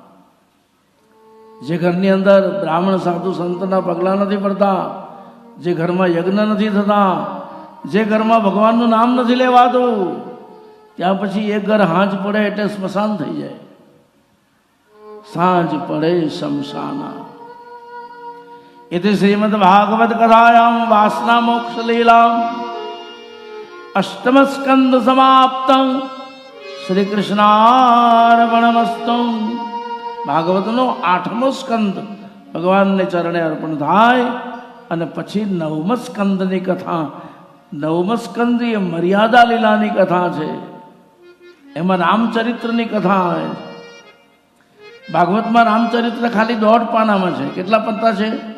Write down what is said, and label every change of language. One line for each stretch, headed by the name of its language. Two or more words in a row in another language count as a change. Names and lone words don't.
Gujarati: જે ઘરની અંદર બ્રાહ્મણ સાધુ સંતના પગલાં નથી પડતા, જે ઘરમાં યજ્ઞ નથી થતા, જે ઘરમાં ભગવાનનું નામ નથી લેવાતું, ત્યાં પછી એક ઘર હાંજ પડે એટલે સ્મશાન થઈ જાય. સાંજ પડે શમશાના.
Sanskrit: इति श्रीमद् भागवत कथायां वासना मोक्ष लीला अष्टम स्कंद समाप्तं. श्री कृष्णार्पणमस्तु.
Gujarati: ભાગવતનો 8મો સ્કંદ ભગવાનને ચરણે અર્પણ થાય અને પછી 9મ સ્કંદની કથા. 9મ સ્કંદ એ મર્યાદા લીલાની કથા છે. એમાં રામચરિત્રની કથા આવે છે. ભાગવતમાં રામચરિત્ર ખાલી 1.5 પાનામાં છે. કેટલા પત્તા છે?